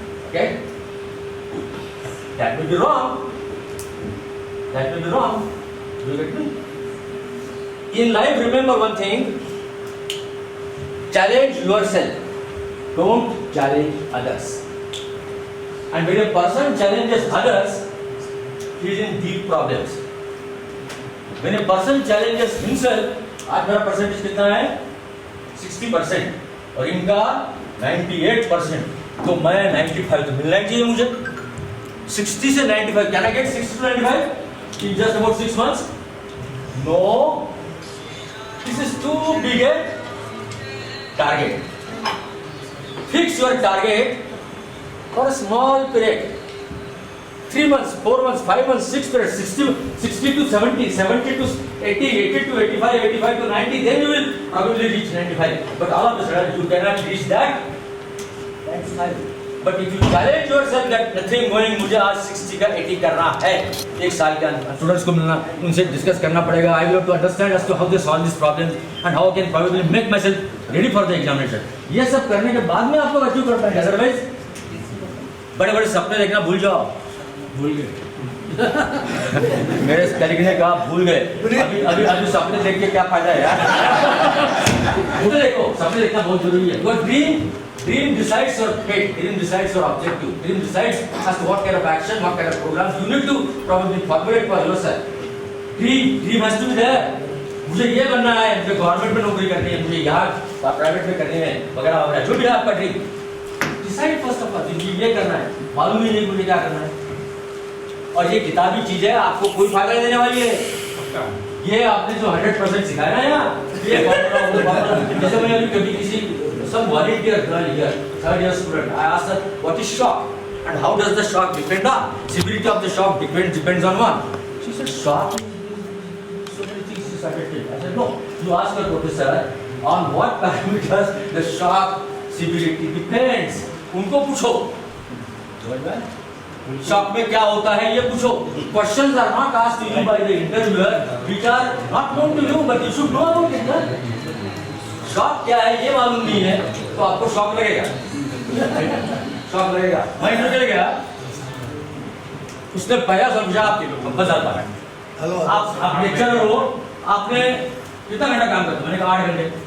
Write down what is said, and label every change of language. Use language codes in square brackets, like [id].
[en] Okay? That will be wrong. That will be wrong. Do you get me? In life, remember one thing. Challenge yourself. Don't challenge others. And when a person challenges others, he is in deep problems. When a person challenges himself, [hi] आज मेरा percentage कितना है 60% और इनका 98%, तो मैं 95, तो मिलना चाहिए मुझे 60 से 95. [en] Can I get 60 to 95 in just about 6 months? No, this is too big a target. Fix your target for a small period. 3 months, 4 months, 5 months, 6 periods, 60 to 70, 70 to 80, 80 to 85, 85 to 90, then you will probably reach 95. But all of a sudden, you cannot reach that. That's high. But if you challenge yourself that nothing going, [hi] मुझे आज 60 का 80 करना है, एक साल के अंदर students को मिलना, उनसे डिस्कस करना पड़ेगा. [en] I will have to understand as to how they solve these problems and how I can probably make myself ready for the examination. [hi] ये सब करने के बाद में आप लोग अचीव कर पाएंगे. Otherwise, बड़े-बड़े सपने देखना भूल जाओ. भूल गए. मेरे कलीग ने कहा भूल गए. अभी सपने देख के क्या फायदा है यार. मुझे देखो, सपने देखना बहुत जरूरी है. [en] Your dream decides your fate. Dream decides your objective. Dream decides as to what kind of action, what kind of programs you need to probably formulate for yourself. Dream has to be there. [hi] मुझे ये बनना है, मुझे government में नौकरी करनी है, मुझे यहाँ प्राइवेट में करनी है, वगैरह वगैरह जो भी है आपका dream. Decide first of all ये करना है. मालूम ही नहीं मुझे क्या करना है. और ये किताबी चीज है, आपको कोई फायदा नहीं देने वाली है. ये आपने जो 100% सिखाया ना यार, ये जैसे मैंने अभी कभी किसी [en] some volunteer girl here, 3rd year student, I asked her what is shock and how does the shock depend on? Severity of the shock depends on what? She said shock. So many things she suggested. I said no. You ask her professor on what parameters the shock severity depends. [hi] उनको पूछो. Shock में क्या होता है ये पूछो. [en] Questions are not asked to you by the interviewer, which are not known to you, but you should know about it. [hi] Shock क्या है ये मालूम नहीं है तो आपको शॉक लगेगा. शॉक लगेगा. मैं इंटरव्यू गया, उसने पहला सवाल पूछा आपके 50,000. आप लेक्चरर हो, आपने कितना घंटा काम करते हो? मैंने कहा 8 घंटे.